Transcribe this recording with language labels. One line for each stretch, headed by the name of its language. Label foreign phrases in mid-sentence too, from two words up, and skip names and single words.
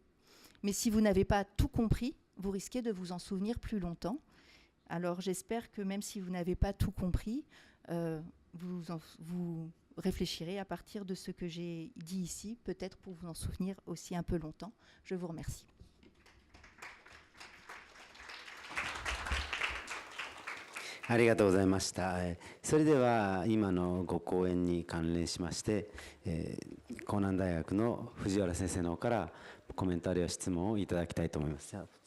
French: Mais si vous n'avez pas tout compris, vous risquez de vous en souvenir plus longtemps. Alors j'espère que même si vous n'avez pas tout compris, vous réfléchirez à partir de ce que j'ai dit ici, peut-être pour vous en souvenir aussi un peu longtemps. Je vous remercie.
Japanese: ありがとうございました。それでは今のご講演に関連しまして、江南大学の藤原先生の方からコメントあるいは質問をいただきたいと思います。